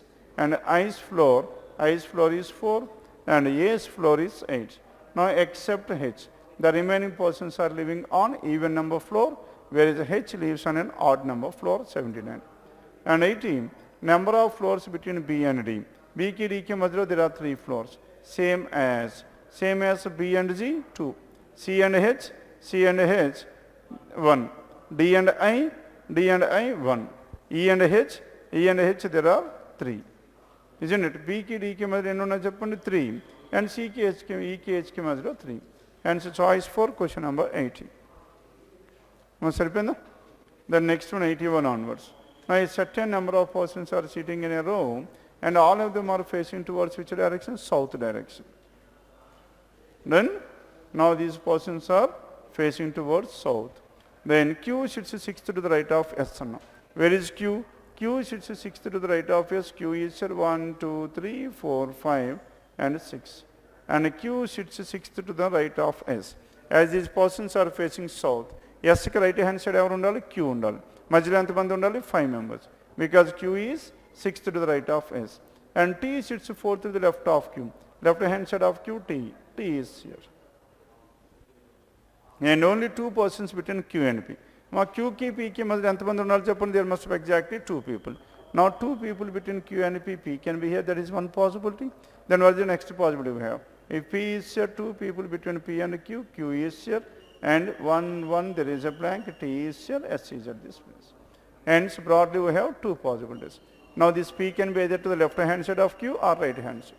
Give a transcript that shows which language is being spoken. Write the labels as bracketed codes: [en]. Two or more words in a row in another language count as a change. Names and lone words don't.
[en] And I's floor is 4. And A's floor is 8. Now except H. The remaining persons are living on even number floor, whereas H lives on an odd number floor, 79. And 18. Number of floors between B and D. [te] B కి D కి మధ్య [en] there are 3 floors. Same as B and G, 2. C and H, 1. D and I, 1. E and H, there are 3. Isn't it? [te] B కి D కి మధ్య ఎన్నో చెప్పండి 3. And C ki H ki E ki H ki madhya 3. [en] Hence choice 4, question number 80. Now saripenda? The next one 81 onwards. Now a certain number of persons are sitting in a row and all of them are facing towards which direction? South direction. Then now these persons are facing towards south. Then Q sits 6th to the right of S. Where is Q? Q sits 6th to the right of S. Q is 1, 2, 3, 4, 5 and 6. And Q sits 6th to the right of S. As these persons are facing south, S ki right hand side [te] ఎవరు ఉండాలి? Q ఉండాలి. మధ్యలో ఎంత మంది ఉండాలి? [en] 5 members. Because Q is 6th to the right of S. And T sits 4th to the left of Q. Left hand side of Q, T. T is here. And only 2 persons between Q and P. [te] Now Q కి P కి మధ్య ఎంత మంది ఉండాలి చెప్పండి? [en] There must be exactly 2 people. Now 2 people between Q and P, P can be here. That is one possibility. Then what is the next possibility we have? If P is here, 2 people between P and Q, Q is here. And 1, there is a blank, T is here, S is at this place. Hence broadly we have 2 possibilities. Now this P can be either to the left hand side of Q or right hand side.